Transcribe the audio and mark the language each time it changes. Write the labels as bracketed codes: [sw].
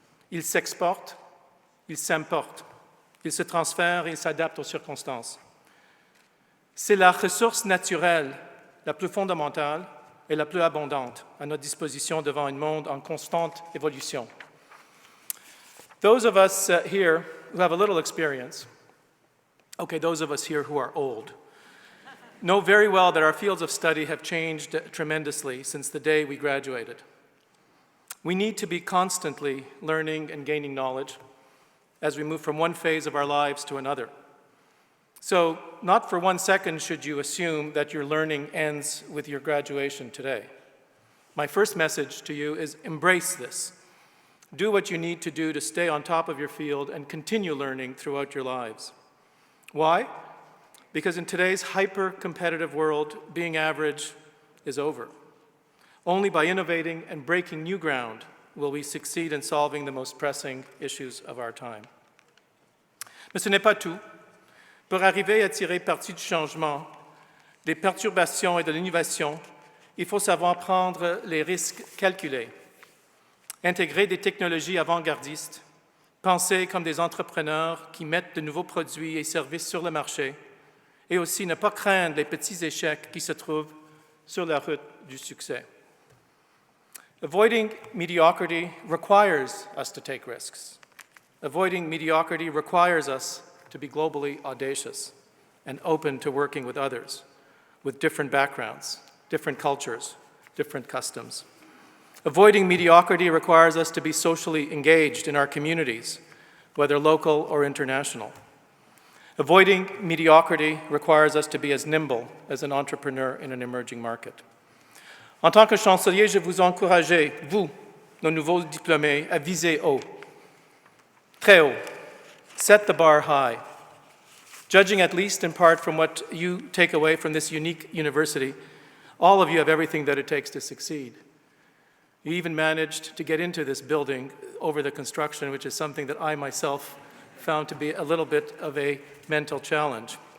[fr] Il s'exporte, il s'importe, il se transfère et il s'adapte aux circonstances. C'est la ressource naturelle la plus fondamentale et la plus abondante à notre disposition devant un monde en constante évolution. [en] Those of us here who have a little experience, those of us here who are old, know very well that our fields of study have changed tremendously since the day we graduated. We need to be constantly learning and gaining knowledge as we move from one phase of our lives to another. So, not for 1 second should you assume that your learning ends with your graduation today. My first message to you is embrace this. Do what you need to do to stay on top of your field and continue learning throughout your lives. Why? Because in today's hyper-competitive world, being average is over. Only by innovating and breaking new ground will we succeed in solving the most pressing issues of our time. [fr] Mais ce n'est pas tout. Pour arriver à tirer parti du changement, des perturbations et de l'innovation, il faut savoir prendre les risques calculés, intégrer des technologies avant-gardistes, penser comme des entrepreneurs qui mettent de nouveaux produits et services sur le marché, et aussi ne pas craindre les petits échecs qui se trouvent sur la route du succès. [en] Avoiding mediocrity requires us to take risks. Avoiding mediocrity requires us to be globally audacious and open to working with others, with different backgrounds, different cultures, different customs. Avoiding mediocrity requires us to be socially engaged in our communities, whether local or international. Avoiding mediocrity requires us to be as nimble as an entrepreneur in an emerging market. [fr] En tant que chancelier, je vous encourage, vous, nos nouveaux diplômés, à viser haut, très haut. [en] Set the bar high. Judging at least in part from what you take away from this unique university, all of you have everything that it takes to succeed. You even managed to get into this building over the construction, which is something that I myself found to be a little bit of a mental challenge.